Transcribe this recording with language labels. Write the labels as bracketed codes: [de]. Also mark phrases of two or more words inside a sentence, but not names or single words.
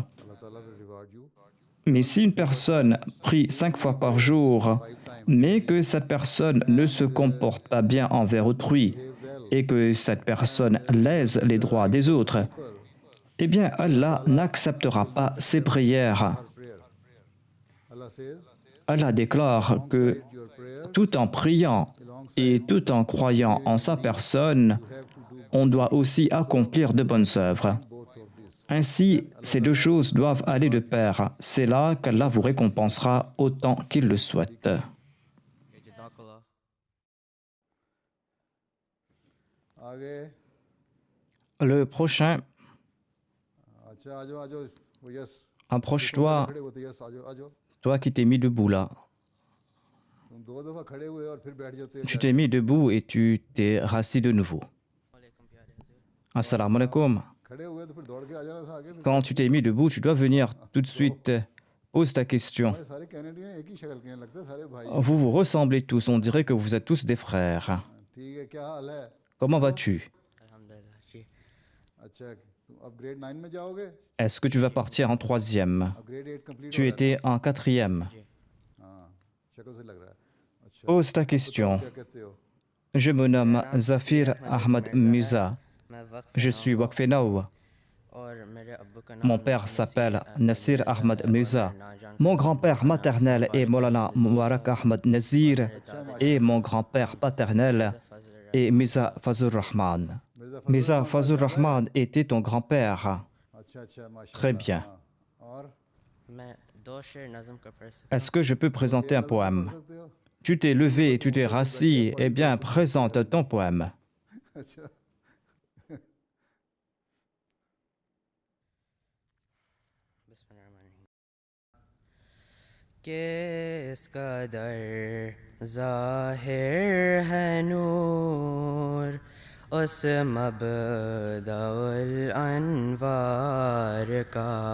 [fr] Mais si une personne prie 5 fois par jour, mais que cette personne ne se comporte pas bien envers autrui, et que cette personne lèse les droits des autres, eh bien Allah n'acceptera pas ses prières. Allah déclare que [en] alongside your prayers, [fr] tout en priant et tout en croyant en sa personne, [en] you have to do [fr] on doit aussi accomplir de bonnes œuvres. [en] both of these. [fr] Ainsi, ces deux choses doivent aller de pair. C'est là qu'Allah vous récompensera autant qu'il le souhaite. [en] Okay, Jazakallah. [ur] आगे [fr] Le prochain, [ur] اچھا آ جاؤ وہ یس [fr] approche-toi, [ur] کھڑے ہوتے یس آ جاؤ [fr] toi qui t'es mis debout là. [ur] تم دو دفعہ کھڑے ہوئے اور پھر بیٹھ جاتے [fr] Tu t'es mis debout et tu t'es rassis de nouveau. [ur] Walaikum پیارے حضور. [ar] السلام علیکم. [ur] کھڑے ہوئے تو پھر دوڑ کے آ جانا تھا آگے پھر [fr] Quand tu t'es mis debout, tu dois venir tout de suite. Pose ta question. [ur] ہمارے سارے کینیڈین ایک ہی شکل کے ہیں لگتا ہے سارے بھائی [fr] Vous vous ressemblez tous, on dirait que vous êtes tous des frères. [ur] ٹھیک ہے کیا حال ہے [fr] Comment vas-tu? [ar] Alhamdulillah. Ji. [ur] اچھا تم اب گریڈ 9 میں جاؤ گے [fr] Est-ce que tu vas partir en troisième? [ur] اب گریڈ 8 کمپلیٹ [fr] Tu étais en quatrième. [ur] ہاں شکل سے لگ رہا ہے اچھا [fr] Pose ta question. [ur] کیا کہتے ہو [fr] Je me nomme Zafir Ahmad Musa. [ur] میں وقف [fr] Je suis Wakfenaou. [ur] اور میرے ابو کا [fr] Mon [ur] नाम [fr] père s'appelle Nasir Nasir Ahmad Musa. Mon grand-père maternel est Molana Mubarak Ahmad Nazir et mon grand-père paternel est Mirza Fazur Rahman. Mirza Fazur Rahman était ton grand-père. [ur] اچھا اچھا ماشاءاللہ [fr] Très bien. [ur] ہاں، اور میں دو شعر نظم کا پڑھ سکتا [fr] Est-ce que je peux présenter un poème? [ur] سکتے ہو [fr] Tu t'es levé et tu t'es rassis. Eh bien, présente ton poème. [ur] अच्छा کس قدر ظاہر ہے نور اس مبدء الانوار کا